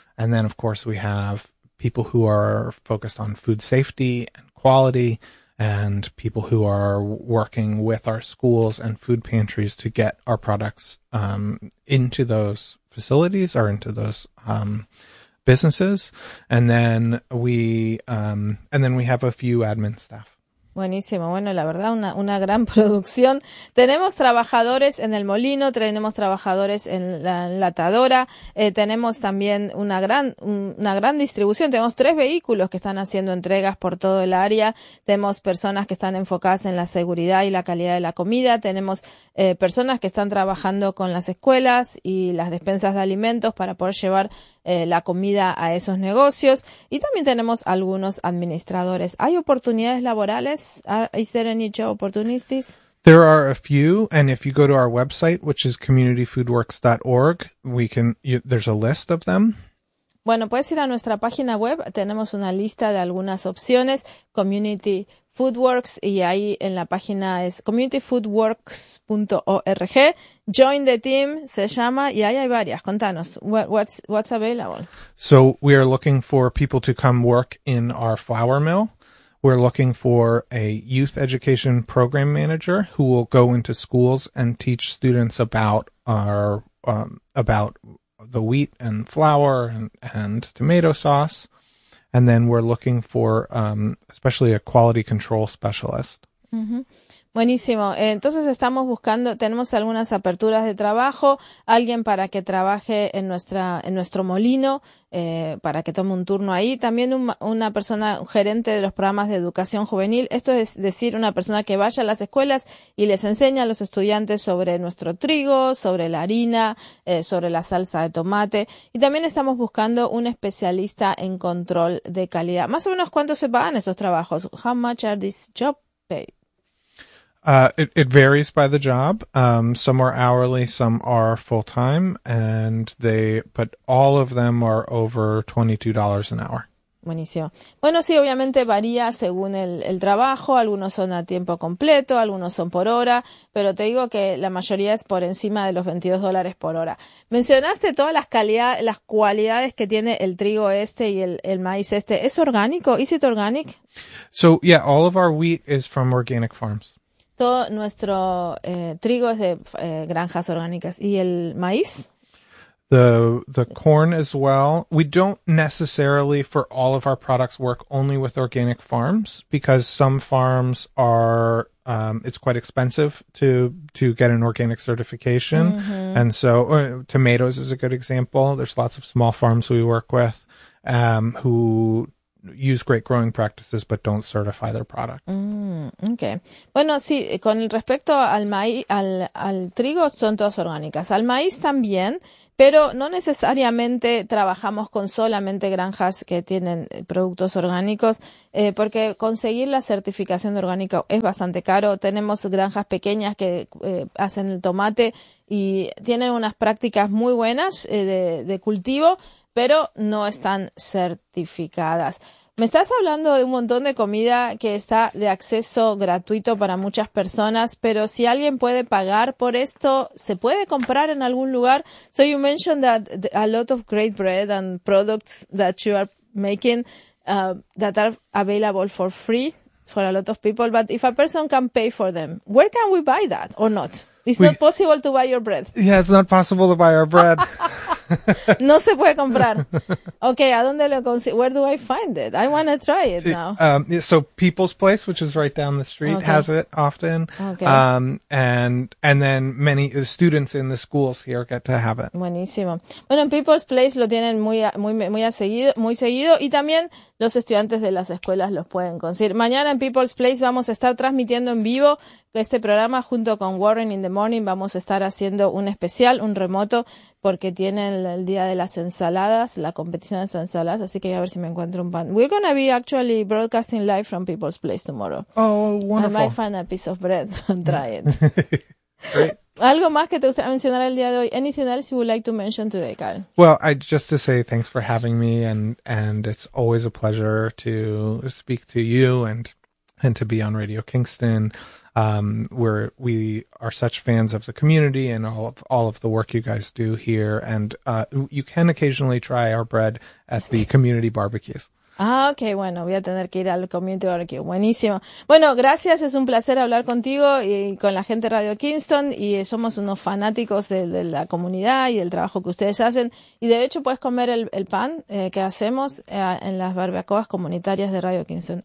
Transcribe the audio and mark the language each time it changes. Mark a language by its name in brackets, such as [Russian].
[English] And then, of course, we have people who are focused on food safety and quality and people who are working with our schools and food pantries to get our products into those facilities or into those businesses. And then we have a few admin staff. [Spanish] Buenísimo. Bueno, la verdad, una gran producción. Tenemos trabajadores en el molino, tenemos trabajadores en la enlatadora, tenemos también una gran distribución. Tenemos 3 vehículos que están haciendo entregas por todo el área. Tenemos personas que están enfocadas en la seguridad y la calidad de la comida. Tenemos personas que están trabajando con las escuelas y las despensas de alimentos para poder llevar la comida a esos negocios. Y también tenemos algunos administradores. ¿Hay oportunidades laborales? [English] Is there any job opportunities? There are a few, and if you go to our website, which is communityfoodworks.org, there's a list of them. [Spanish] Bueno, puedes ir a nuestra página web. Tenemos una lista de algunas opciones, Community Food Works, y ahí en la página es communityfoodworks.org. [English] Join the team, [Spanish] se llama, y ahí hay varias. Contanos, [English] what's available? So we are looking for people to come work in our flour mill. We're looking for a youth education program manager who will go into schools and teach students about about the wheat and flour and tomato sauce. And then we're looking for especially a quality control specialist. [Spanish] Mm-hmm. Buenísimo. Entonces estamos buscando, tenemos algunas aperturas de trabajo, alguien para que trabaje en nuestro molino. Para que tome un turno ahí. También una persona, un gerente de los programas de educación juvenil. Esto es decir, una persona que vaya a las escuelas y les enseña a los estudiantes sobre nuestro trigo, sobre la harina, sobre la salsa de tomate. Y también estamos buscando un especialista en control de calidad. Más o menos, ¿cuánto se pagan esos trabajos? [English] How much are these job paid? It varies by the job. Some are hourly, some are full time, but all of them are over $22 an hour. [Spanish] Buenísimo. Bueno, sí, obviamente varía según el trabajo. Algunos son a tiempo completo, algunos son por hora, pero te digo que la mayoría es por encima de los $22 por hora. Mencionaste todas las cualidades que tiene el trigo este y el maíz este. ¿Es orgánico? [English] Is it organic? So, yeah, all of our wheat is from organic farms. [Spanish] Todo nuestro trigo es de granjas orgánicas. ¿Y el maíz? [English] The corn as well. We don't necessarily, for all of our products, work only with organic farms because some farms are, it's quite expensive to get an organic certification. Mm-hmm. And so tomatoes is a good example. There's lots of small farms we work with who use great growing practices but don't certify their product. Okay. [Spanish] Bueno, sí, con respecto al maíz, al trigo son todas orgánicas. Al maíz también, Pero no necesariamente trabajamos con solamente granjas que tienen productos orgánicos, porque conseguir la certificación de orgánico es bastante caro. Tenemos granjas pequeñas que hacen el tomate y tienen unas prácticas muy buenas de cultivo, pero no están certificadas. Me estás hablando de un montón de comida que está de acceso gratuito para muchas personas, pero si alguien puede pagar por esto, ¿se puede comprar en algún lugar? [English] So you mentioned that a lot of great bread and products that you are making that are available for free for a lot of people, but if a person can pay for them, where can we buy that or not? It's not possible to buy your bread. Yeah, it's not possible to buy our bread. [Spanish] No se puede comprar. Okay, ¿a dónde lo consigo? [English] Where do I find it? I want to try it now. So People's Place, which is right down the street, okay, has it often. Okay. And then many students in the schools here get to have it. [Spanish] Buenísimo. Bueno, en People's Place lo tienen muy seguido y también los estudiantes de las escuelas los pueden conseguir. Mañana en People's Place vamos a estar transmitiendo en vivo este programa junto con Warren in the Morning. Vamos a estar haciendo un especial, un remoto, porque tienen el día de las ensaladas, la competición de las ensaladas. Así que voy a ver si me encuentro un pan. [English] We're going to be actually broadcasting live from People's Place tomorrow. Oh, wonderful. I might find a piece of bread and try it. Great. [Spanish] ¿Algo más que te gustaría mencionar el día de hoy? [English] Anything else you would like to mention today, Carl? Well, just to say thanks for having me, and it's always a pleasure to speak to you and to be on Radio Kingston. We are such fans of the community and all of the work you guys do here, and you can occasionally try our bread at the community barbecues. [Spanish] Ah, ok, bueno, voy a tener que ir al [English] community barbecue. [Spanish] Buenísimo. Bueno, gracias, es un placer hablar contigo y con la gente de Radio Kingston, y somos unos fanáticos de la comunidad y del trabajo que ustedes hacen. Y de hecho puedes comer el pan que hacemos en las barbacoas comunitarias de Radio Kingston.